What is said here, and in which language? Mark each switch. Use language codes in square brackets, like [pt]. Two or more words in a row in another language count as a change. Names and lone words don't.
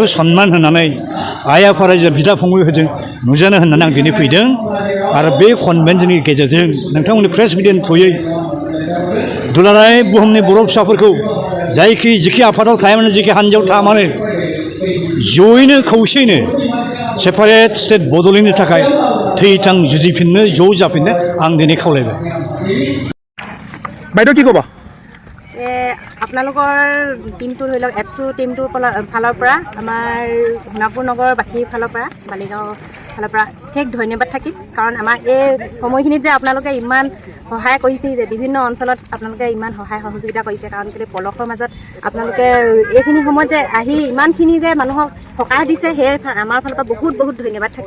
[brx] सन्मान होनानै आइ आफा रायजो बिदा फंबायफोरजों नुजानो होननानै आं दिनै फैदों आरो बे कनभेनसननि गेजेरजों नोंथांमोननि प्रेस मिडियानि थ्रुयै दुलाराय बुहुमनि बर' फिसाफोरखौ जिखि आफादाव थाया मानो जिखि हान्जायाव थाया मानो जयैनो खौसेयैनो [en] separate state [brx] बड'लेण्डनि थाखाय थैथां जुजिफिननो ज' जाफिननो आं दिनै खावलायबाय [as] বাইদেউ কি ক'বা আপোনালোকৰ টিমটো ধৰি লওক এপছু টিমটোৰ ফালৰ পৰা আমাৰ সোণাপুৰ নগৰবাসীৰ ফালৰ পৰা বালিগাঁও ফালৰ পৰা শেষ ধন্যবাদ থাকিল কাৰণ আমাৰ এই সময়খিনিত যে আপোনালোকে ইমান সহায় কৰিছে যে বিভিন্ন অঞ্চলত আপোনালোকে ইমান সহায় সহযোগিতা কৰিছে কাৰণ কেলৈ পলসৰ মাজত আপোনালোকে এইখিনি সময়ত যে আহি ইমানখিনি যে মানুহক সকাহ দিছে সেই আমাৰ ফালৰ পৰা বহুত বহুত ধন্যবাদ থাকিল